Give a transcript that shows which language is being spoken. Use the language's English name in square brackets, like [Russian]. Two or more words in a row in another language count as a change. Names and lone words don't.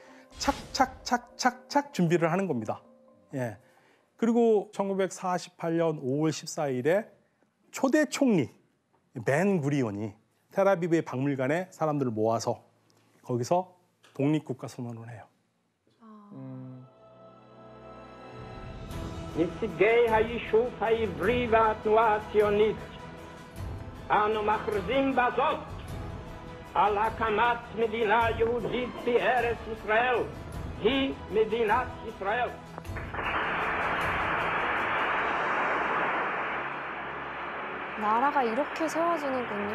[Korean] 착착 준비를 하는 겁니다. 예. 그리고 1948년 5월 14일에 초대 총리 벤 구리온이 텔아비브의 박물관에 사람들을 모아서 거기서 독립국가 선언을 해요. [Hebrew] נציגי היישוב העברי והתנועה הציונית, אנו מכריזים בזאת על הקמת מדינה יהודית בארץ ישראל, היא מדינת ישראל. [Korean] 나라가 이렇게 세워지는군요.